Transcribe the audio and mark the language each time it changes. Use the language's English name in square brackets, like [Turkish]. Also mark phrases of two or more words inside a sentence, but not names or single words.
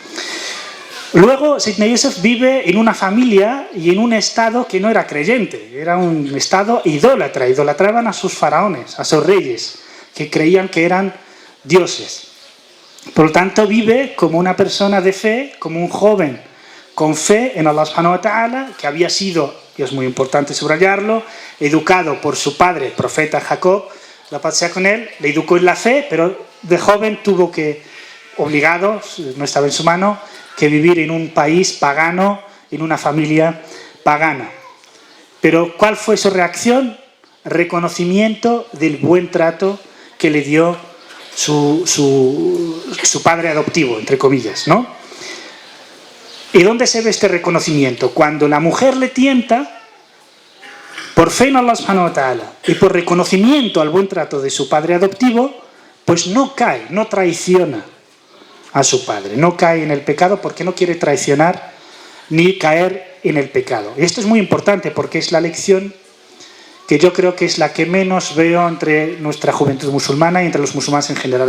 [Spanish] Luego, Sayyidina Yusuf vive en una familia y en un estado que no era creyente, era un estado idólatra, idolatraban a sus faraones, a sus reyes, que creían que eran dioses. Por lo tanto, vive como una persona de fe, como un joven con fe en [Arabic] الله سبحانه وتعالى, [Spanish] que había sido, y es muy importante subrayarlo, educado por su padre, profeta Jacob, la paz sea con él, le educó en la fe, pero de joven tuvo que, obligado, no estaba en su mano, que vivir en un país pagano, en una familia pagana. Pero ¿cuál fue su reacción? Reconocimiento del buen trato que le dio su padre adoptivo, entre comillas, ¿no? ¿Y dónde se ve este reconocimiento? Cuando la mujer le tienta, por fe en [Arabic] الله سبحانه وتعالى [Spanish] y por reconocimiento al buen trato de su padre adoptivo, pues no cae, no traiciona a su padre, no cae en el pecado porque no quiere traicionar ni caer en el pecado. Y esto es muy importante porque es la lección que yo creo que es la que menos veo entre nuestra juventud musulmana y entre los musulmanes en general.